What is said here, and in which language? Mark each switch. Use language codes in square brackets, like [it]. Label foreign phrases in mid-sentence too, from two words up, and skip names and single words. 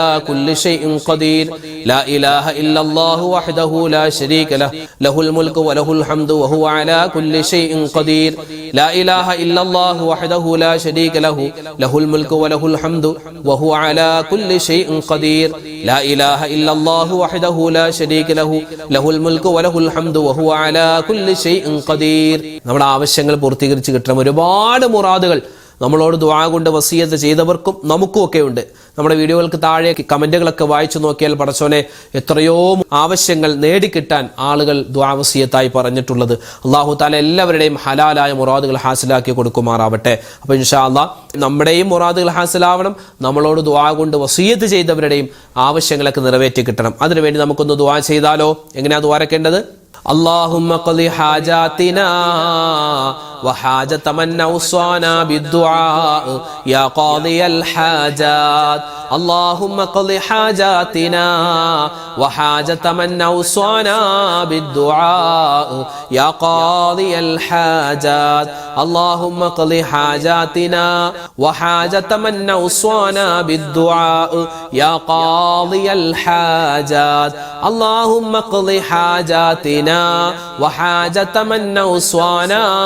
[ar] كل شيء قدير لا إله إلا الله وحده لا شريك له له الملك وله الحمد وهو على كل شيء قدير لا إله إلا الله وحده لا شريك له له الملك وله الحمد وهو على كل شيء قدير لا إله إلا الله وحده لا شريك له له الملك وله الحمد وهو على كل شيء قدير [ml] നമ്മുടെ ആവശ്യങ്ങൾ പൂർത്തീകരിച്ച് കിട്ടണം. ഒരുപാട് മുറാദുകൾ നമ്മളോട് ദുആ കൊണ്ട് വസിയത്ത് ചെയ്തവർക്കും നമുക്കും ഒക്കെ ഉണ്ട്. നമ്മുടെ വീഡിയോകൾക്ക് താഴെ കമന്റുകളൊക്കെ വായിച്ചു നോക്കിയാൽ പടച്ചോനെ എത്രയോ ആവശ്യങ്ങൾ നേടിക്കിട്ടാൻ ആളുകൾ ദുആ വസിയത്തായി പറഞ്ഞിട്ടുള്ളത്. [ar] الله تعالى [ml] എല്ലാവരുടെയും ഹലാലായ മുറാദുകൾ ഹാസിലാക്കി കൊടുക്കുമാറാവട്ടെ. അപ്പോൾ [ar] إن شاء الله [ml] നമ്മുടെയും മുറാദുകൾ ഹാസിലാവണം, നമ്മളോട് ദുആ കൊണ്ട് വസിയത്ത് ചെയ്തവരുടെയും ആവശ്യങ്ങളൊക്കെ നിറവേറ്റി കിട്ടണം. അതിനുവേണ്ടി നമുക്കൊന്ന് ദുആ ചെയ്താലോ? എങ്ങനെയാ ദുആരക്കേണ്ടത്? [ar] اللهم قضِ حاجاتنا وحاجة من أوصانا بالدعاء يا قاضي الحاجات اللهم قضِ حاجاتنا وحاجة من أوصانا بالدعاء يا قاضي الحاجات اللهم قضِ حاجاتنا وحاجة من أوصانا بالدعاء يا قاضي الحاجات اللهم قضِ حاجاتنا وحاجة من أوصانا